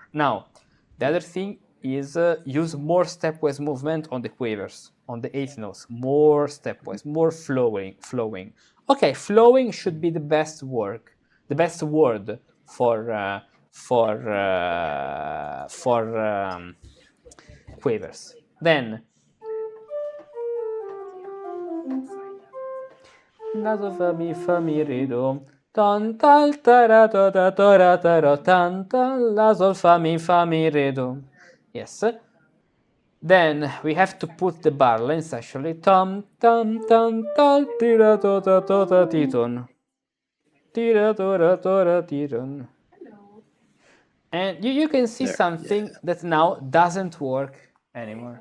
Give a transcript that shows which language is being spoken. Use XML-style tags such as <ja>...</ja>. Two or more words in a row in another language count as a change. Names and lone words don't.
<en>Now, the other thing is use more stepwise movement on the quavers, on the eighth notes, more stepwise, more flowing. Okay, flowing should be the best word for quavers. Then la sol fa mi re do, tan tal tara ta ta ta ta tan tal, la sol fa mi re do. Yes. Then we have to put the bar lines actually. Tam tam tam tal tira to ta titon. Tira to titon. And you can see something that now doesn't work anymore.</en>